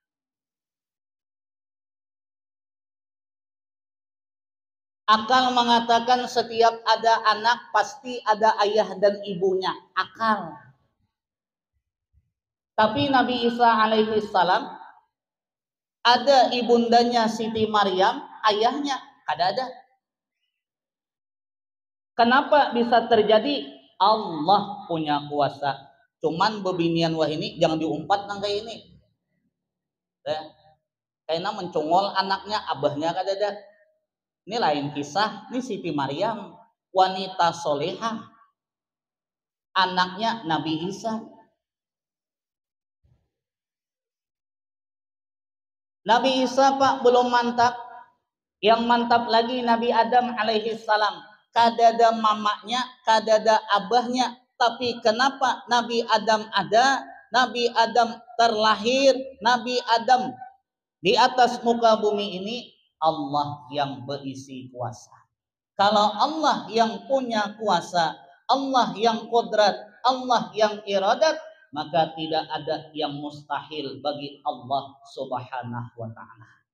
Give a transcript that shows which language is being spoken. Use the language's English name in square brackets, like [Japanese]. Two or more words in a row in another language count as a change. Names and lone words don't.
[Indonesian] Akal mengatakan setiap ada anak pasti ada ayah dan ibunya. Akal. Tapi Nabi Isa [Arabic] alaihi salam [Indonesian] ada ibundanya Siti Maryam, ayahnya ada. Kenapa bisa terjadi? Allah punya kuasa. [Banjar] Cuman bebinian wah ini jangan diumpat nang kayak ini. Kayaknya mencongol anaknya, abahnya kadada. [Indonesian] Ini lain kisah, ini Siti Maryam, wanita solehah. Anaknya Nabi Isa. Nabi Isa Pak belum mantap. Yang mantap lagi Nabi Adam [Arabic] alaihi salam. [Banjar] Kadada mamanya, kadada abahnya. [Indonesian] Tapi kenapa Nabi Adam ada? Nabi Adam terlahir, Nabi Adam di atas muka bumi ini, Allah yang berisi kuasa. Kalau Allah yang punya kuasa, Allah yang kodrat, Allah yang iradat, maka tidak ada yang mustahil bagi Allah [Arabic] subhanahu wa ta'ala.